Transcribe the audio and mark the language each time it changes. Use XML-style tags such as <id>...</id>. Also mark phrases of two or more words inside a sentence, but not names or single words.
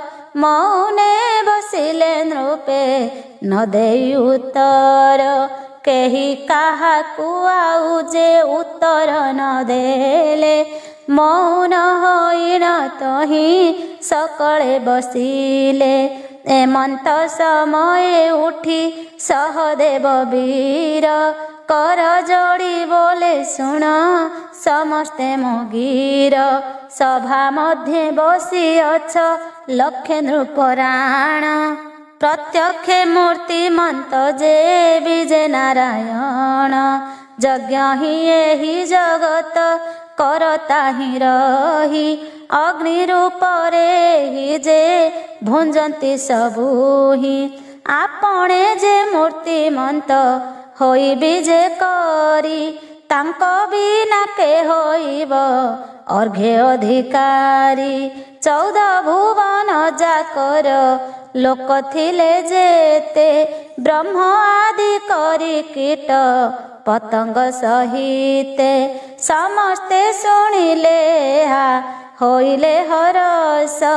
<or>ମୌନେ ବସିଲେ ନୃପେ ନ ଦେଇ ଉତ୍ତର କେହି କାହାକୁ ଆଉ ଯେ ଉତ୍ତର ନ ଦେଲେ ମୌନ ହୋଇଣ ତହିଁ ସକଳେ ବସିଲେ ଏମନ୍ତ ସମୟ ଉଠି ସହଦେବ ବୀର କର ଯୋଡ଼ି ବୋଲେ ଶୁଣ ସମସ୍ତେ ମଗୀର ସଭା ମଧ୍ୟ ବସି ଅଛ ଲକ୍ଷେ ନୃପରାଣ ପ୍ରତ୍ୟକ୍ଷ ମୂର୍ତ୍ତିମନ୍ତ ଯେ ବିଜୟ ନାରାୟଣ ଯଜ୍ଞ ହି ଏହି ଜଗତ କର୍ତ୍ତା ହି ରହି ଅଗ୍ନି ରୂପରେ ହି ଯେ ଭୁଞ୍ଜନ୍ତି ସବୁ ହି ଆପଣେ ଯେ ମୂର୍ତ୍ତିମନ୍ତ ହୋଇ ବିଜେ କରି ତାଙ୍କୁ ବିନା କେ ହୋଇବ ଅର୍ଘ୍ୟ ଅଧିକାରୀ 14 ଭୁବନ ଯାକର ଲୋକ ଥିଲେ ଯେତେ ବ୍ରହ୍ମ ଆଦି କରି କୀଟ ପତଙ୍ଗ ସହିତେ ସମସ୍ତେ ଶୁଣିଲେ ହା ହୋଇଲେ ହରଷ</or>